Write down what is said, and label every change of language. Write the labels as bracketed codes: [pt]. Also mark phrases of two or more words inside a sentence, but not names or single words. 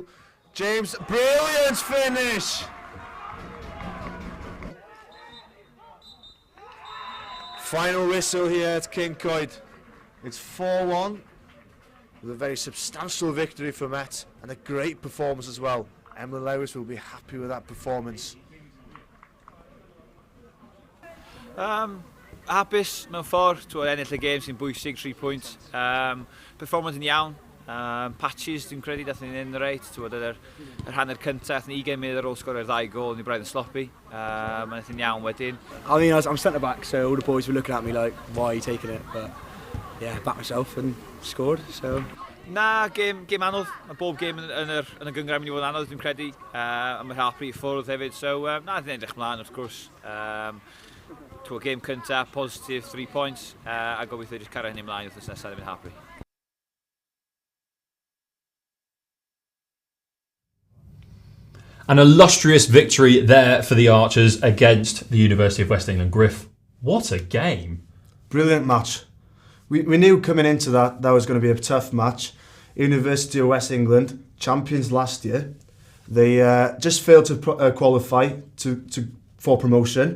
[en] James, brilliant finish! Final whistle here at Kincoid. It's 4-1. With a very substantial victory for Met, and a great performance as well. Emma Lewis will be happy with that performance. [cy] Hapus mewn ffordd, dwi'n ennill y gêm sy'n bwysig, 3 pwynt. Performance yn iawn, patches dwi'n credu dath ni'n un reit, yr hanner cyntaf, 20 munud ar ôl sgorio 2 gol, ni braidd yn sloppy. Mae'n yn iawn wedyn. [en] I mean, I'm centre back, so all the boys were looking at me like, why are you taking it? But yeah, backed myself and scored, so... [cy] Na, game anodd. Mae bob game yn y gyngrair mynd i fod yn anodd, dwi'n credu. A mae'r helpu i ffwrdd hefyd, so na, dwi'n edrych mlaen, wrth gwrs. Game cyntaf, positive, 3 points, a gobeithio jyst cario hynny mlaen wrth nesaf ddim yn helpu. [en] An illustrious victory there for the Archers against the University of West England. Griff, what a game. Brilliant match. We knew coming into that was going to be a tough match. University of West England, champions last year. They just failed to qualify for promotion.